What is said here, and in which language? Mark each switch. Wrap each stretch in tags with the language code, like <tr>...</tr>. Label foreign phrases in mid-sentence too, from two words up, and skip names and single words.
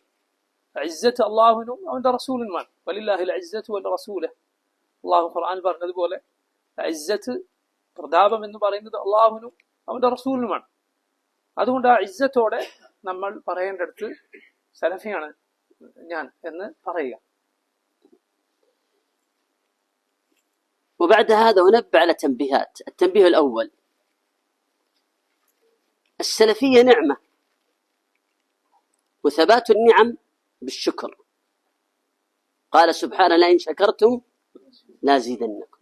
<ml>ഇസ്സത്ത് അള്ളാഹുവിനും അവന്റെ റസൂലിനുമാണ്.</ml> <ar>ولله العزة والرسول.</ar> <ml>അള്ളാഹു ഖുർആൻ പറഞ്ഞതുപോലെ ഇസ്സത്ത് പ്രതാപം എന്ന് പറയുന്നത് അള്ളാഹുവിനും അവന്റെ റസൂലിനുമാണ്. അതുകൊണ്ട് ആ ഇസ്സത്തോടെ നമ്മൾ പറയേണ്ടടുത്ത് സലഫിയാണ് ഞാൻ എന്ന് പറയുക.</ml> <ar>وبعد هذا ونبه على تنبيهات. التنبيه الأول: السلفية نعمة، وثبات النعم بالشكر. قال سبحانه: لئن شكرتم لازيدنكم.</ar>